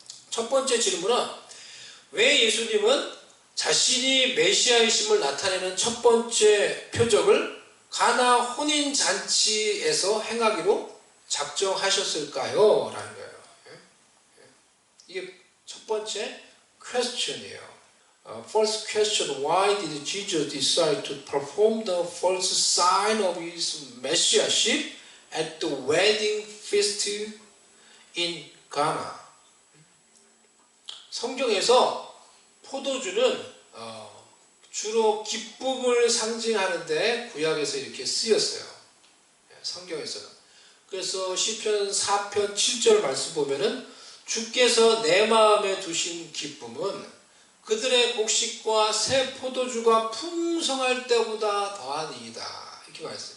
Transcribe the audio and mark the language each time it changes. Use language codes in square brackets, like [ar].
[ko] 첫 번째 질문은 왜 예수님은 자신이 메시아이심을 나타내는 첫 번째 표적을 가나 혼인잔치에서 행하기로 작정하셨을까요? 라는 거예요. 이게 첫 번째 question이에요. [en] First question, why did Jesus decide to perform the first sign of his messiahship at the wedding feast in Cana? [ko] 성경에서 포도주는 주로 기쁨을 상징하는데 구약에서 이렇게 쓰였어요. 성경에서는. 그래서 시편 4편 7절 말씀 보면은 주께서 내 마음에 두신 기쁨은 그들의 곡식과 새 포도주가 풍성할 때보다 더하니이다. 이렇게 말했어요.